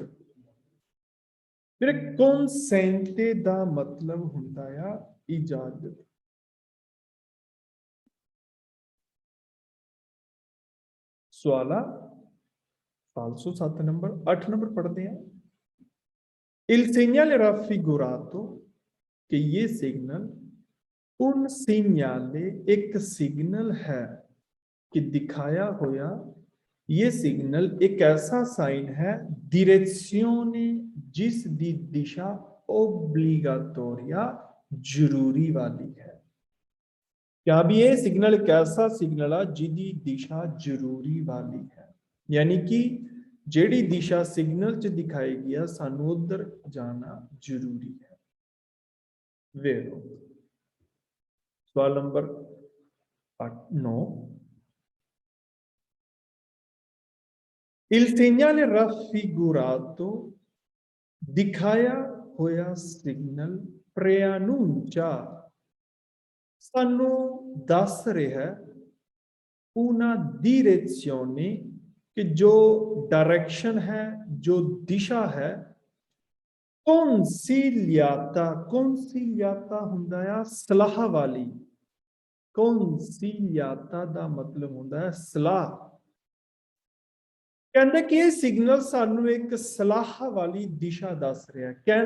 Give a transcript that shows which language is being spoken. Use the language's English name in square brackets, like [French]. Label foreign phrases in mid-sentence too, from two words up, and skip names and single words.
[Punjabi] ਫਿਰ consente ਦਾ ਮਤਲਬ ਹੁੰਦਾ ਆ ਇਜਾਜ਼ਤ। ਸਵਾਲ ਆ ਫਾਲਸੋ 7 ਨੰਬਰ। [Hindi] 8 नंबर पढ़ते हैं, [Italian] il segnale raffigurato, [Hindi] कि ये सिग्नल [Italian] un segnale, [Hindi] एक सिग्नल है, कि दिखाया होया ये सिग्नल एक ऐसा साइन है direzione, जिस दी दिशा ओब्लिगाटोरिया, जरूरी वाली है। [Punjabi] ਕਿਆ ਭੀ ਯੇ ਸਿਗਨਲ ਏਕ ਐਸਾ ਸਿਗਨਲ ਹੈ ਜਿਦੀ ਦਿਸ਼ਾ ਜ਼ਰੂਰੀ ਵਾਲੀ ਹੈ, ਯਾਨੀ ਕਿ ਜੇੜ੍ਹੀ ਦਿਸ਼ਾ ਸਿਗਨਲ ਚ ਦਿਖਾਈ ਗਿਆ ਸਾਨੂੰ ਉਧਰ ਜਾਣਾ ਜ਼ਰੂਰੀ ਹੈ। ਵੇਰੋ ਸਵਾਲ ਨੰਬਰ 9, [Italian] il segnale raffigurato, [Punjabi] ਦਿਖਾਇਆ ਹੋਇਆ ਸਿਗਨਲ preannuncia, ਸਾਨੂੰ ਦੱਸ ਰਿਹਾ ਹੈ [Italian] una direzione, [Hindi] कि जो डायरेक्शन है, जो दिशा है, [Italian] consigliata, consigliata [Punjabi] ਹੁੰਦਾ ਹੈ ਸਲਾਹ ਵਾਲੀ, consigliata ਦਾ ਮਤਲਬ ਹੁੰਦਾ ਹੈ ਸਲਾਹ। ਕਹਿਤੇ ਕਿ ਯੇ ਸਿਗਨਲ ਸਾਨੂੰ ਏਕ ਸਲਾਹ ਵਾਲੀ ਦਿਸ਼ਾ ਦੱਸ ਰਹਾ ਹੈ।